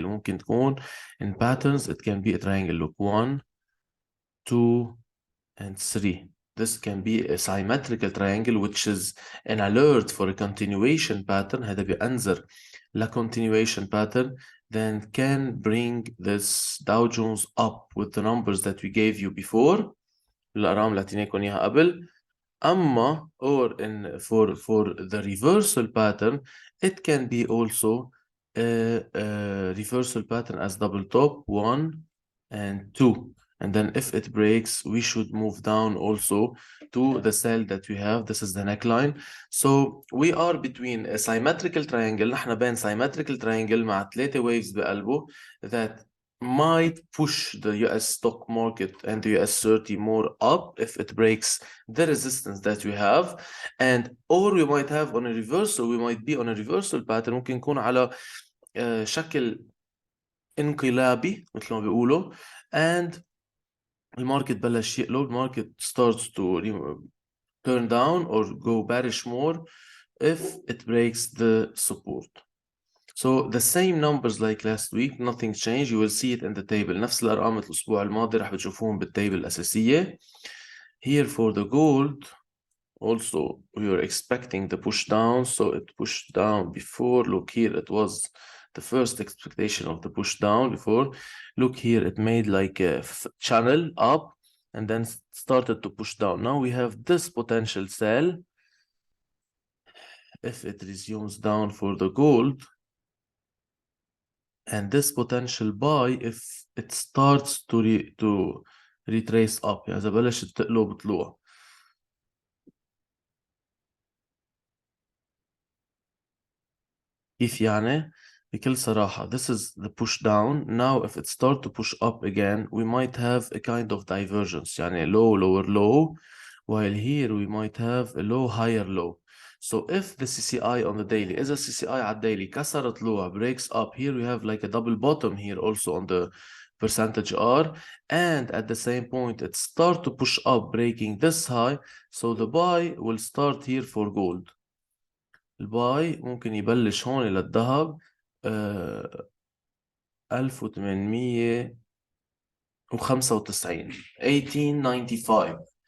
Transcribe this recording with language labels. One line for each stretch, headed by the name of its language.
Arabic: ممكن تكون
English: in patterns, it can be a triangle. Look, 1, 2, and 3. This can be a symmetrical triangle, which is an alert for a continuation pattern.
Arabic: هذا بينذر ل
English: continuation pattern, then can bring this Dow Jones up with the numbers that we gave you before.
Arabic: الأرقام اللي اعطيناكم إياها قبل.
English: أما for the reversal pattern, it can be also a reversal pattern as double top 1 and 2. And then if it breaks, we should move down also to the cell that we have. This is the neckline. So we are between a symmetrical triangle.
Arabic: نحن بين symmetrical triangle مع 3 waves بقلبه
English: that might push the US stock market and the US 30 more up if it breaks the resistance that we have. And or we might have on a reversal, we might be on a reversal pattern.
Arabic: ممكن نكون على شكل انقلابي مثل ما بيقولوا. And الماركت بلش يقلب.
English: Market starts to turn down or go bearish more if it breaks the support. So the same numbers like last week, nothing changed. You will see it in the table.
Arabic: نفس الأرقام مثل الأسبوع الماضي رح بتشوفوهم بالتable الأساسية.
English: Here for the gold, also we were expecting the push down, so it pushed down before. Look here, it was the first expectation of the push down before. Look here, it made like a channel up and then started to push down. Now we have this potential sell. If it resumes down for the gold, and this potential buy if it starts to retrace up،
Arabic: يعني إذا بلشت تقلب طلوع. كيف يعني؟ بكل صراحة
English: this is the push down. Now if it start to push up again we might have a kind of divergence، يعني low lower low, while here we might have a low higher low. So if the CCI on the daily
Arabic: إذا CCI على الديلي كسر طلوع
English: breaks up, here we have like a double bottom here also on the percentage R, and at the same point it start to push up breaking this high, so the buy will start here for gold.
Arabic: الباي ممكن يبلش هون للذهب 1895 1895.